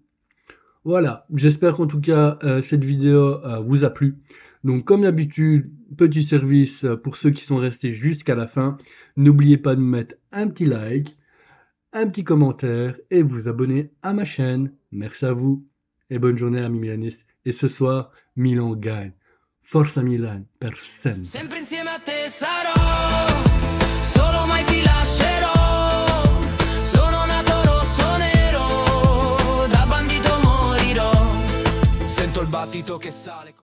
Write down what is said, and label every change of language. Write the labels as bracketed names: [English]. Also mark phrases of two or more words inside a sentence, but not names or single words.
[French] Voilà, j'espère qu'en tout cas cette vidéo vous a plu. Donc comme d'habitude, petit service pour ceux qui sont restés jusqu'à la fin. N'oubliez pas de mettre un petit like, un petit commentaire et vous abonner à ma chaîne. Merci à vous et bonne journée amis milanistes. Et ce soir, Milan gagne. [Italian] Forza Milan per sempre. Sempre insieme a te sarò, solo mai ti lascerò. Sono nato rosso nero, da bandito morirò. Sento il battito che sale.